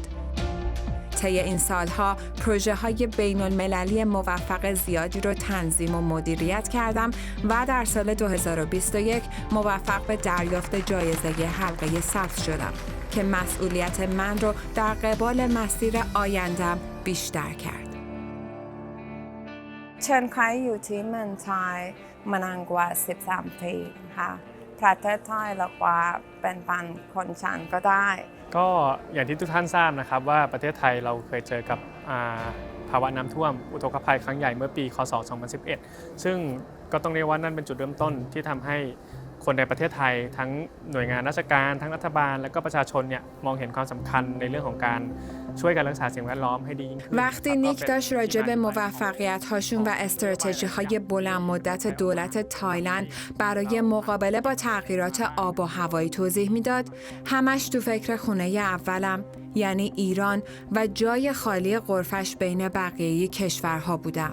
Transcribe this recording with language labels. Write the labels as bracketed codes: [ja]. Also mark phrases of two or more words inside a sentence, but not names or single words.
[fa] طی این سالها پروژه‌های بین‌المللی موفق زیادی رو تنظیم و مدیریت کردم و در سال 2021 موفق به دریافت جایزه حلقه سبز شدم که مسئولیت من رو در قبال مسیر آیندم بیشتر کرد. [th] ฉันเคยอยู่ที่เมืองไทยมานานกว่า13 ปีค่ะประเทศไทยแล้วกว่าเป็นพันคนฉันก็ได้ ก็อย่างที่ทุกท่านทราบนะครับว่าประเทศไทยเราเคยเจอกับภาวะน้ำท่วมอุทกภัยครั้งใหญ่เมื่อปีคศ 2011 ซึ่งก็ต้องเรียกว่านั่นเป็นจุดเริ่มต้นที่ทำให้คนในประเทศไทยทั้งหน่วยงานราชการทั้งรัฐบาลและก็ประชาชนเนี่ยมองเห็นความสำคัญในเรื่องของการช่วยกันรักษาสิ่งแวดล้อมให้ดียิ่งขึ้น [fa] وقتی نیک داشت راجع به موفقیت‌هاشون و استراتژی‌های بلند مدت دولت تایلند برای مقابله با تغییرات آب و هوایی توضیح میداد، همش تو فکر خونه اولم یعنی ایران و جای خالی غرفش بین بقیه کشورها بودم.